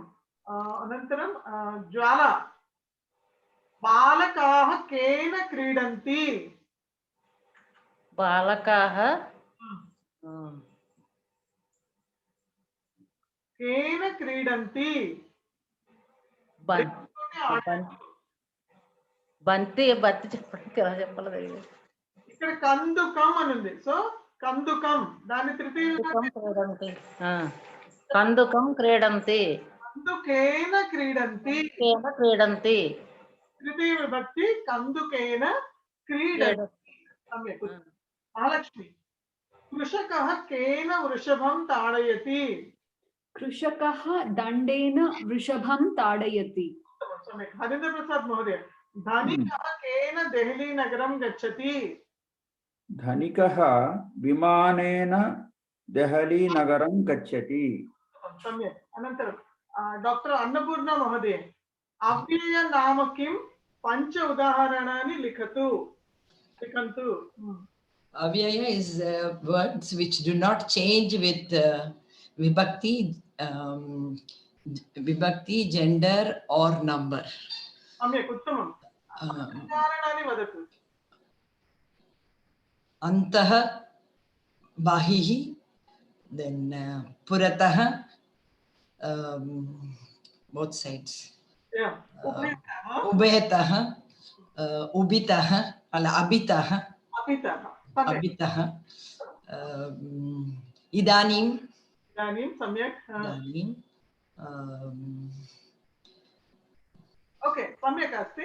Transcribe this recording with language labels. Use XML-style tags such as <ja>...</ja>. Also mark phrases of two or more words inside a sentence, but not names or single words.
<sa>अनन्तरं ज्वाला, बालकाः केन क्रीडन्ति? बालकाः केन क्रीडन्ति?</sa> <te>బంతి చెప్పాలి. ఇక్కడ కందుకం అని ఉంది. సో కందుకం, దాని తృతీయ</te> <sa>కందుకం క్రీడంతి. కందుకేన క్రీడంతి. తృతీయ విభక్తి కందుకేన క్రీడంతి. सम्यक्. महालक्ष्मी, कृषकः केन वृषभं ताडयति? कृषकः दण्डेन वृषभं ताडयति. सम्यक्. हरीन्द्र प्रसाद महोदय, धनिकः केन देहली नगरं गच्छति? धनिकः विमानेन देहली नगरं गच्छति। सम्यक्। अनन्तरं डॉक्टर अन्नपूर्णा महोदय, अव्यय नाम किं? पञ्च उदाहरणानि लिखतु।</sa> <en>Avyaya is words which do not change with vibhakti, gender or number.</en> <sa>सम्यक्, उत्तमम्। उदाहरणानि वदतु। अन्तः, बहिः,</sa> <en>then puratah, both sides. Yeah.</en> <sa>उभेतः, उबितः, अबितः. अबितः इदानीं सम्यक्। इदानीं ओके, सम्यक् अस्ति।</sa>